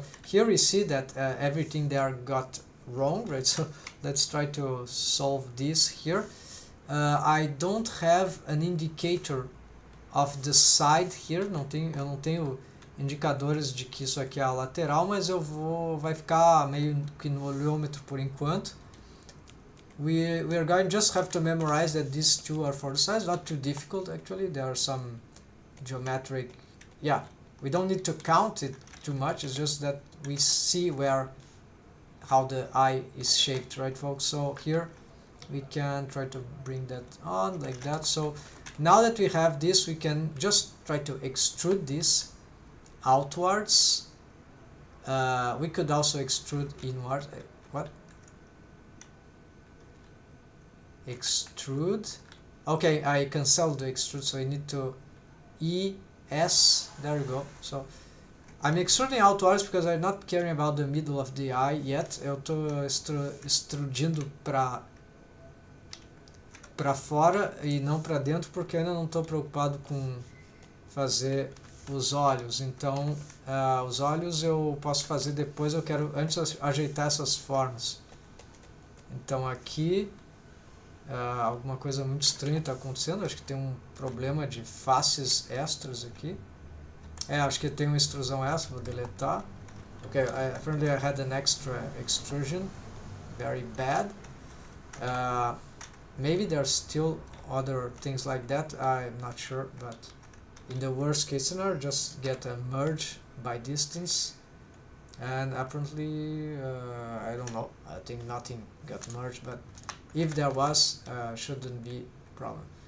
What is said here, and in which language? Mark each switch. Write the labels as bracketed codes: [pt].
[en] So here we see that everything there got wrong, right? So let's try to solve this here. I don't have an indicator of the side here, [pt] eu não tenho indicadores de que isso aqui é a lateral, mas vai ficar meio que no olhômetro por enquanto. [en] We are going to just have to memorize that these two are for the sides, not too difficult actually. There are some geometric, yeah, we don't need to count it too much, it's just that we see how the eye is shaped, right folks? So here we can try to bring that on like that. So now that we have this, we can just try to extrude this outwards. We could also extrude inwards. What? Extrude. Okay, I canceled the extrude, so I need to ES. There we go. So I'm extruding outwards because I'm not caring about the middle of the eye yet. [pt] Eu estou extrudindo para fora e não para dentro porque eu ainda não estou preocupado com fazer os olhos. Então os olhos eu posso fazer depois, eu quero antes ajeitar essas formas. Então aqui alguma coisa muito estranha está acontecendo, acho que tem um problema de faces extras aqui. Acho que tem uma extrusão extra, vou deletar. [en] Okay, apparently I had an extra extrusion, very bad. Maybe there's still other things like that, I'm not sure, but in the worst case scenario, just get a merge by distance, and apparently, I don't know, I think nothing got merged, but if there was, shouldn't be a problem.